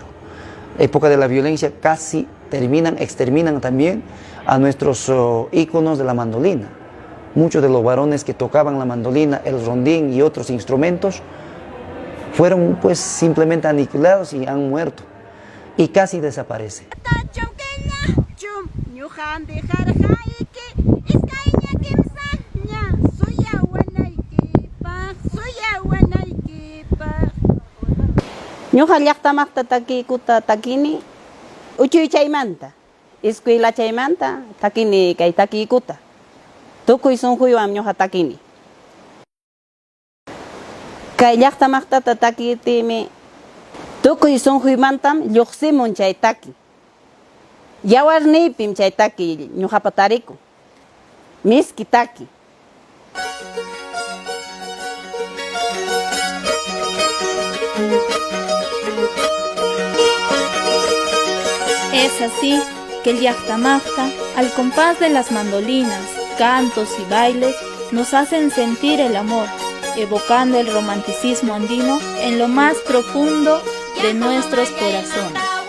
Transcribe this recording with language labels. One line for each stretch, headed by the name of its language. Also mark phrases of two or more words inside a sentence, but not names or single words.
Spanish: Época de la violencia casi exterminan también a nuestros íconos de la mandolina. Muchos de los varones que tocaban la mandolina, el rondín y otros instrumentos fueron pues simplemente aniquilados y han muerto y casi desaparecen.
Quechua: Ñuqa llaqtamaqta takikuta takini uchuy chaymanta, escuela chaymanta takini kay takikuta. Tukuy sunquywan ñuqa takini. Kay llaqtamaqtata takitimi tukuy sunquymantam lluqsimun chay taki. Yawarniypim chay taki ñuqapa tariku. Miski taki.
Spanish: Es así que el yachtamachta, al compás de las mandolinas, cantos y bailes, nos hacen sentir el amor, evocando el romanticismo andino en lo más profundo de nuestros corazones.